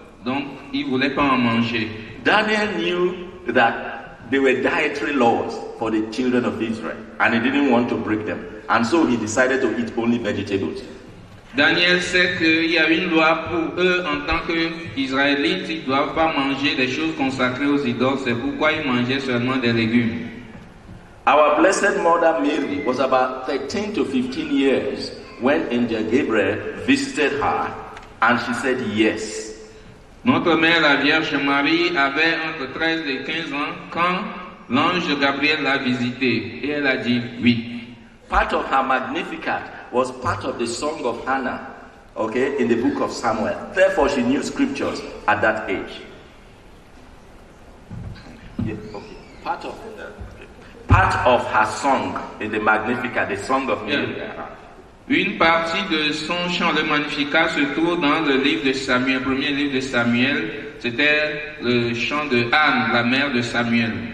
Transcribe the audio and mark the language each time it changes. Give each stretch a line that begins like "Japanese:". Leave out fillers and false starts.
French: Donc, il ne voulait pas en manger.
English: Daniel knew that there were dietary laws for the children of Israel, and he didn't want to break them. And so he decided to eat only vegetables.
French: Daniel sait qu'il y a une loi pour eux en tant qu'Israélites, ils ne doivent pas manger des choses consacrées aux idoles, c'est pourquoi ils mangeaient seulement des légumes.
English: Our Blessed Mother Mary was about 13 to 15 years when Angel Gabriel visited her, and she said yes.
French: Notre mère, la Vierge Marie, avait entre 13 et 15 ans quand l'ange Gabriel l'a visitée, et elle a dit oui.
English: Part of her Magnificat was part of the song of Hannah, in the book of Samuel. Therefore, she knew scriptures at that age. Yeah, okay. Part of her song in the Magnificat, the song of Mary.
French: Une partie de son chant, le Magnificat, se trouve dans le livre de Samuel, premier livre de Samuel. C'était le chant de Anne, la mère de Samuel.